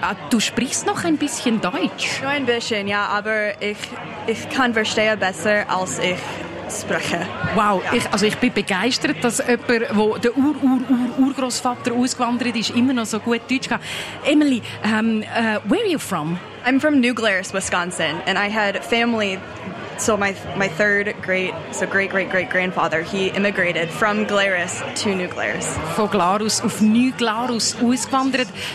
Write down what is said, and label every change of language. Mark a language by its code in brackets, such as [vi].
[de] Du sprichst noch ein bisschen Deutsch. Nur ein bisschen, ja, aber ich kann verstehen besser, als ich spreche. Wow, ja. Ich bin begeistert, dass jemand, wo der Urgroßvater ausgewandert ist, immer noch so gut Deutsch kann. [en] Emily, where are you from? I'm from New Glarus, Wisconsin, and I had family. So my third great, so great-great-great-grandfather, he immigrated from Glarus to New Glarus. [de] Von Glarus auf New Glarus ausgewandert.